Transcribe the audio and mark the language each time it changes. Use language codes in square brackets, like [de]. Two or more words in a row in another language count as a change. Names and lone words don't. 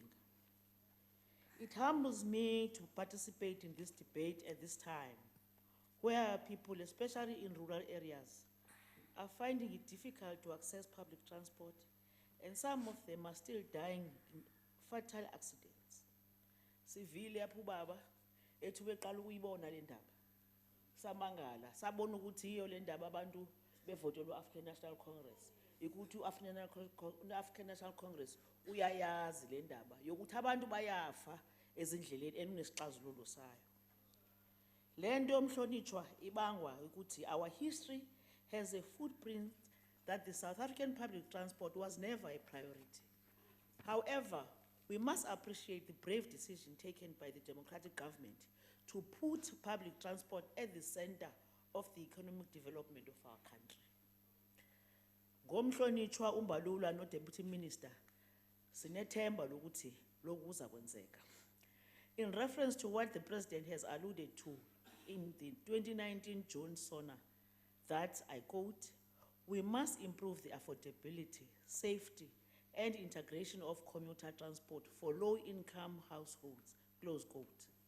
[en] It humbles me to participate in this debate at this time, where people, especially in rural areas, are finding it difficult to access public transport, and some of them are still dying in fatal accidents. [zu] Sivile apho baba ethu beqala ukuyibona le ndaba. Samangala, sabona ukuthi iyo le ndaba abantu bevotela u-African National Congress. Ikuthi u-African National Congress uyayazi le ndaba yokuthi abantu bayafa ezindleleni enesixazululo sayo. Le nto yomhlonitshwa ibangwa ukuthi [en] our history has a footprint that the South African public transport was never a priority. However, we must appreciate the brave decision taken by the democratic government to put public transport at the center of the economic development of our country. [zu] Ngomhlonitshwa uMbalula no [en] Deputy Minister, [zu] sinethemba lokuthi lokuza kwenzeka. [en] In reference to what the President has alluded to in the 2019 June SONA, that, I quote, we must improve the affordability, safety, and integration of commuter transport for low-income households close quote.